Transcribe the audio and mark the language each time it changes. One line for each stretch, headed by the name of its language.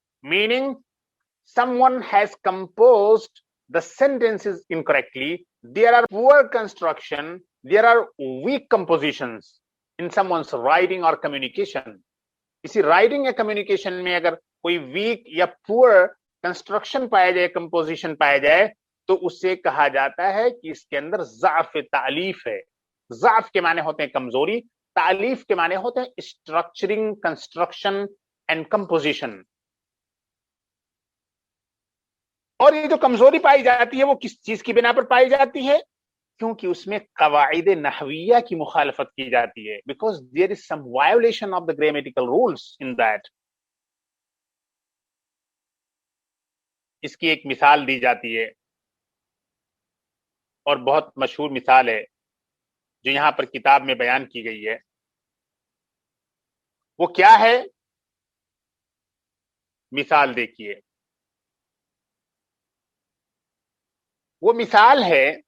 English: meaning someone has composed the sentences incorrectly, there are poor construction, there are weak compositions in someone's writing or communication.
Urdu: اسی writing یا communication میں اگر کوئی week یا پور construction پایا جائے، کمپوزیشن پایا جائے، تو اسے کہا جاتا ہے کہ اس کے اندر ضعف تالیف ہے. ضعف کے معنی ہوتے ہیں کمزوری، تالیف کے معنی ہوتے ہیں اسٹرکچرنگ، کنسٹرکشن اینڈ کمپوزیشن. اور یہ جو کمزوری پائی جاتی ہے وہ کس چیز کی بنا پر پائی جاتی ہے؟ کیونکہ اس میں قواعد نحویہ کی مخالفت کی جاتی ہے.
English: Because there is some violation of the grammatical rules in that.
Urdu: اس کی ایک مثال دی جاتی ہے، اور بہت مشہور مثال ہے جو یہاں پر کتاب میں بیان کی گئی ہے. وہ کیا ہے؟ مثال دیکھیے. وہ مثال ہے